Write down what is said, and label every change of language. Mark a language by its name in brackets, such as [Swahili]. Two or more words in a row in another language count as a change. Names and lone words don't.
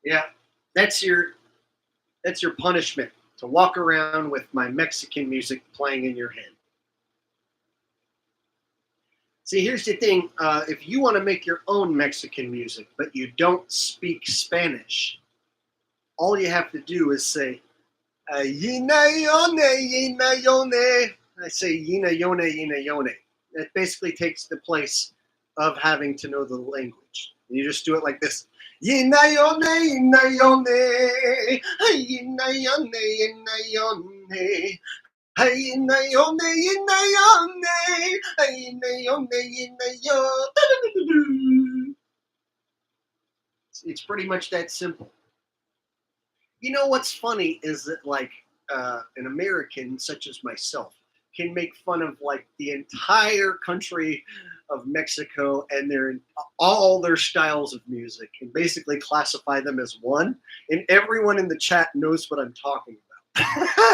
[English] Yeah, that's your That's your punishment, to walk around with my Mexican music playing in your head. See, here's the thing. If you want to make your own Mexican music, but you don't speak Spanish, all you have to do is say, yina yone, yina yone. I say, yina yone, yina yone. That basically takes the place of having to know the language. You just do it like this. Yina yone, yina yone. Yina yone, yina yone. It's pretty much that simple. You know what's funny is that like an American such as myself can make fun of like the entire country of Mexico and all their styles of music and basically classify them as one, and everyone in the chat knows what I'm talking about.